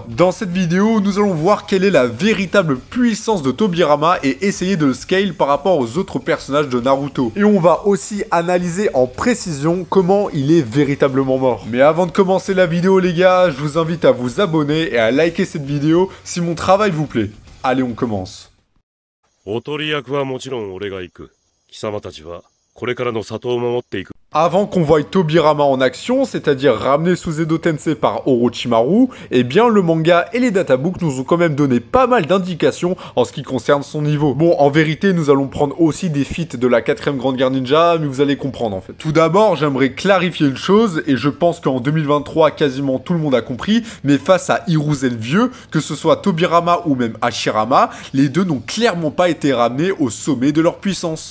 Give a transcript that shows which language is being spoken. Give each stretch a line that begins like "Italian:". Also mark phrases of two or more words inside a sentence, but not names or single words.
French: Dans cette vidéo, nous allons voir quelle est la véritable puissance de Tobirama et essayer de le scale par rapport aux autres personnages de Naruto. Et on va aussi analyser en précision comment il est véritablement mort. Mais avant de commencer la vidéo les gars, je vous invite à vous abonner et à liker cette vidéo si mon travail vous plaît. Allez, on commence.
Japanese: おとり役はもちろん俺が行く。貴様たちはこれからの里を守っていく。
French: Avant qu'on voie Tobirama en action, c'est-à-dire ramené sous Edo Tensei par Orochimaru, eh bien le manga et les databooks nous ont quand même donné pas mal d'indications en ce qui concerne son niveau. Bon, en vérité, nous allons prendre aussi des feats de la 4ème Grande Guerre Ninja, mais vous allez comprendre en fait. Tout d'abord, j'aimerais clarifier une chose, et je pense qu'en 2023, quasiment tout le monde a compris, mais face à Hiruzen vieux, que ce soit Tobirama ou même Hashirama, les deux n'ont clairement pas été ramenés au sommet de leur puissance.